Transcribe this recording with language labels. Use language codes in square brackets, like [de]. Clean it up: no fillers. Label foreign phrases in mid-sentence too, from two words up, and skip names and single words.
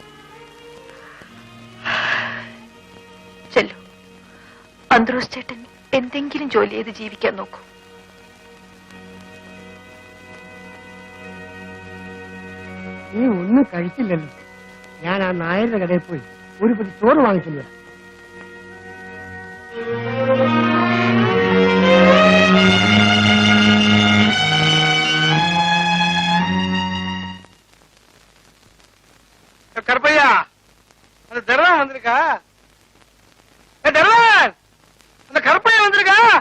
[ml] ചെല്ലു, അന്ത്രോസ് ചേട്ടൻ എന്തെങ്കിലും ജോലി ചെയ്ത് ജീവിക്കാൻ നോക്കൂ. നീ ഒന്നും കഴിച്ചില്ലല്ലോ. ഞാൻ ആ നായരുടെ കടയിൽ പോയി ഒരു പൊടി ചോറ് വാങ്ങിച്ചില്ല. [ta] கருப்பையா, அந்த தர்வான் வந்திருக்கா? தர்வான், அந்த கருப்பையா வந்திருக்கா?